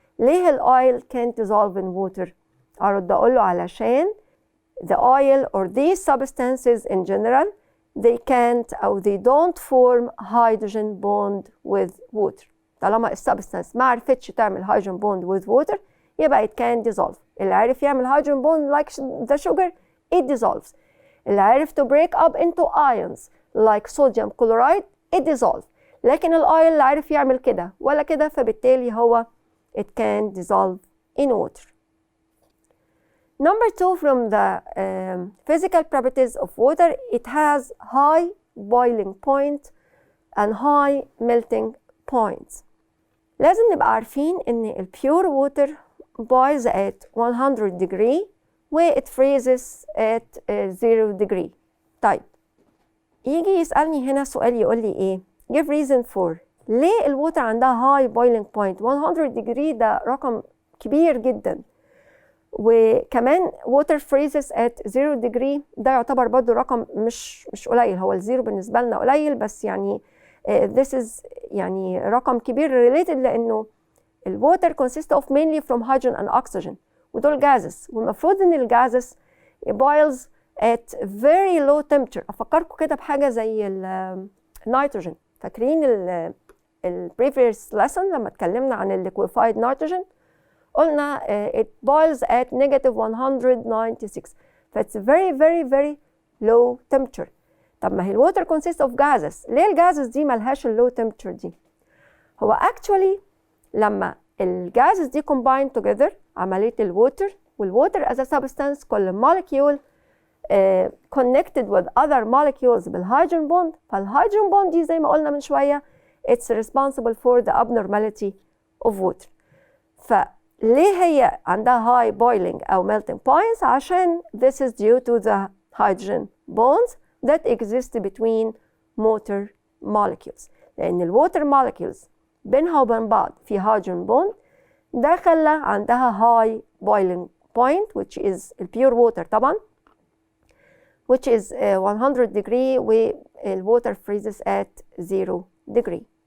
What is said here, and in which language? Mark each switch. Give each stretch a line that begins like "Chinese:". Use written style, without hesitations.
Arabic: ليه الأويل
English: can't dissolve in water؟
Arabic: أرد أقول له علشان
English: the oil or these substances in general they can't
Arabic: أو
English: they don't form hydrogen bond with water.
Arabic: طالما السبستانس ما عرفتش تعمل
English: hydrogen bond with water
Arabic: يبقى
English: it can dissolve.
Arabic: اللي عارف يعمل
English: hydrogen bond like the sugar it dissolves.
Arabic: اللي عارف
English: to break up into ions like sodium chloride it dissolves.
Arabic: لكن الايون اللي عارف يعمل كده ولا كده فبالتالي هو
English: it can dissolve in water. Number 2 from the physical properties of water, it has high boiling point and high melting points.
Arabic: لازم نبقى عارفين ان
English: ال pure water boils at 100 degree و it freezes at 0 degree.
Arabic: طيب يجي يسألني هنا سؤال يقول لي ايه؟
English: give reason for
Arabic: ليه الووتر عندها
English: high boiling point
Arabic: 100 degree؟ ده رقم كبير جدا. وكمان
English: water freezes at 0 degree
Arabic: ده يعتبر برضو رقم مش قليل. هو الزيرو بالنسبة لنا قليل بس يعني
English: this is
Arabic: يعني رقم كبير related لأنه الwater
English: consists of mainly from hydrogen and oxygen
Arabic: ودول gases والمفروض إن الجازز
English: boils at very low temperature.
Arabic: أفكركم كده بحاجة زي النيتروجين. فاكرين
English: ال previous lesson
Arabic: لما اتكلمنا عن
English: ال liquefied nitrogen
Arabic: قلنا
English: it boils at negative 196 فit's very very very low temperature.
Arabic: طب ما هي
English: الwater consists of gases.
Arabic: ليه الجازز دي ملهاش اللو temperature دي؟ هو actually لما الجازز دي
English: combine together
Arabic: عملية الووتر والووتر
English: as a substance
Arabic: كل
English: molecule connected with other molecules
Arabic: بالهيدروجين بوند. فالهيدروجين بوند دي زي ما قلنا من شوية
English: it's responsible for the abnormality of water.
Arabic: فليه هي عندها
English: high boiling أو melting points؟
Arabic: عشان
English: this is due to the hydrogen bonds that exist between water molecules.
Arabic: لأن
English: الwater molecules
Arabic: بينها وبين بعض في
English: hydrogen bond
Arabic: ده خلى عندها
English: high boiling point which is pure water
Arabic: طبعا
English: which is 100 degree والwater freezes at 0 degree.